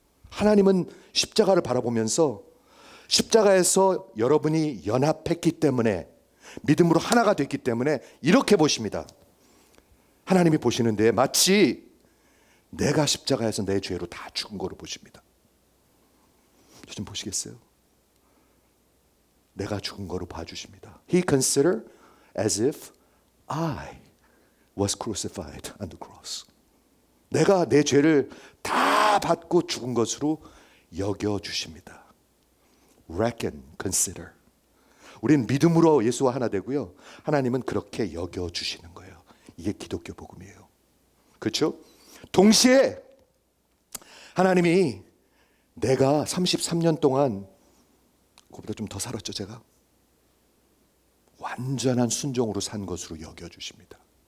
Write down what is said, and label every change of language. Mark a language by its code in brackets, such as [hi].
[ko] 하나님은 십자가를 바라보면서 십자가에서 여러분이 연합했기 때문에, 믿음으로 하나가 됐기 때문에 이렇게 보십니다. 하나님이 보시는데 마치 내가 십자가에서 내 죄로 다 죽은 거로 보십니다. 저 좀 보시겠어요? 내가 죽은 거로 봐주십니다. [en] He considered as if I was crucified on the cross. [ko] 내가 내 죄를 다 받고 죽은 것으로 여겨주십니다. [en] Reckon, consider. [ko] 우리는 믿음으로 예수와 하나 되고요, 하나님은 그렇게 여겨주시는 거예요. 이게 기독교 복음이에요. 그렇죠? 동시에 하나님이 내가 33년 동안, 그보다 좀 더 살았죠 제가, 완전한 순종으로 산 것으로 여겨주십니다.